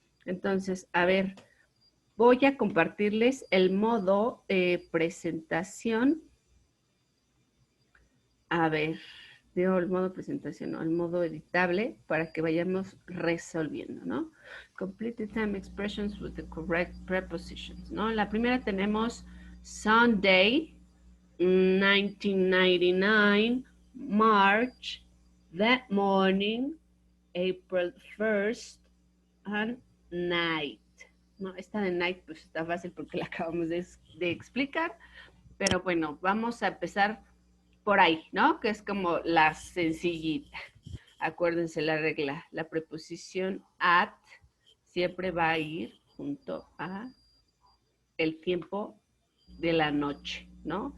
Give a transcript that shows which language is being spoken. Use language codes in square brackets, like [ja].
[es] Entonces, a ver, voy a compartirles el modo de presentación. A ver, digo el modo presentación, no, el modo editable para que vayamos resolviendo, ¿no? [en] Complete the time expressions with the correct prepositions, ¿no? [es] La primera tenemos [en] Sunday, 1999, March, that morning, April 1st, and night. [es] No, esta de night pues está fácil porque la acabamos de explicar, pero bueno, vamos a empezar por ahí, ¿no? Que es como la sencillita. Acuérdense la regla, la preposición at siempre va a ir junto a el tiempo de la noche, ¿no?